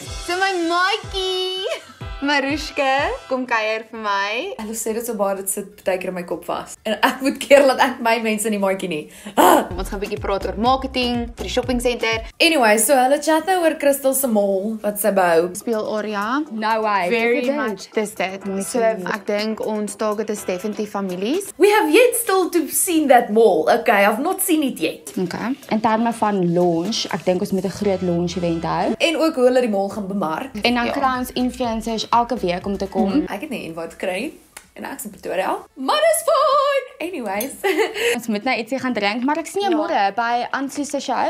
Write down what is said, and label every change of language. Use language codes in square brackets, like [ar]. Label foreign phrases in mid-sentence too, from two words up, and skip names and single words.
[af] So my maatjie, Marushka, kom kuier vir my. Hulle sê dit so baie dit sit baie keer in my kop vas. En ek moet keer dat ek my mense in die maatjie nie. Ons gaan 'n bietjie praat oor marketing vir die [en] shopping center. [af] Anyway, so hulle chat nou oor Crystal se mall wat sy bou. Speel Aria. [en] No way. Very much. [af] Dis dit. So ek dink ons target is definitief families. [en] We have yet still to seen that mall. Okay, I've not seen it yet. Okay. [af] In terme van launch, ek dink ons moet 'n groot [en] launch event [af] hou. En ook hoe hulle die mall gaan bemark. En dan kry ons influencers elke week om te kom. Ek het nie 'n invite gekry en ek's in Pretoria. Maar dis fine. Anyways, Ons moet nou ietsie gaan drink, maar ek sien jou môre by Ansu se show.